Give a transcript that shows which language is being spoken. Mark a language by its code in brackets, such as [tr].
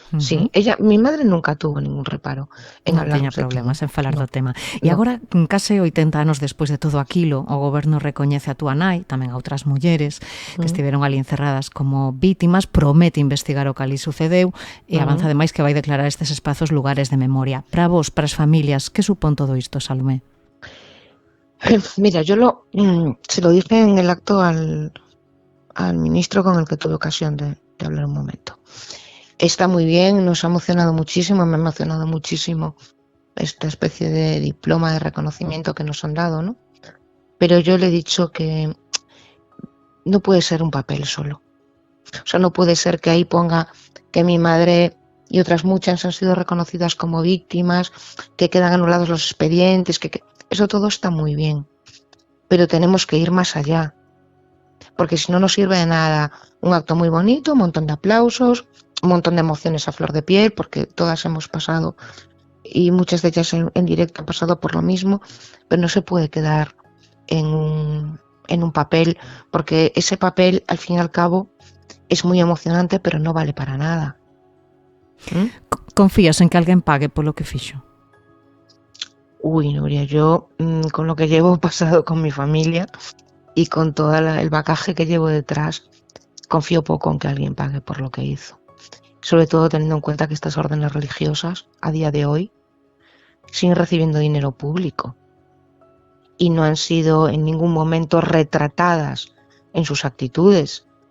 [es] Sí, mi madre nunca tuvo ningún reparo en hablar. [gl] Non tiña problemas en falar do tema. E agora, case 80 anos despois de todo aquilo, o goberno recoñece a túa nai, tamén a outras mulleres que estiveron ali encerradas como vítimas, promete investigar o que ali sucedeu e avanza ademais que vai declarar estes espazos lugares de memoria. Para vos, para as familias, que supón todo isto, Salomé? [es] Mira, se lo dije en el acto al ministro con el que tuve ocasión de hablar un momento. Está muy bien, nos ha emocionado muchísimo, me ha emocionado muchísimo esta especie de diploma de reconocimiento que nos han dado, ¿no? Pero yo le he dicho que no puede ser un papel solo. O sea, no puede ser que ahí ponga que mi madre y otras muchas han sido reconocidas como víctimas, que quedan anulados los expedientes, eso todo está muy bien. Pero tenemos que ir más allá. Porque si no nos sirve de nada un acto muy bonito, un montón de aplausos, un montón de emociones a flor de piel, porque todas hemos pasado y muchas de ellas en directo han pasado por lo mismo, pero no se puede quedar en un papel, porque ese papel al fin y al cabo es muy emocionante, pero no vale para nada. [gl] Confías en que alguén pague polo que fixo? [es] Uy, Nuria, yo con lo que llevo pasado con mi familia y con todo el bagaje que llevo detrás, confío poco en que alguien pague por lo que hizo. Sobre todo teniendo en cuenta que estas órdenes religiosas, a día de hoy, siguen recibiendo dinero público y no han sido en ningún momento retratadas en sus actitudes.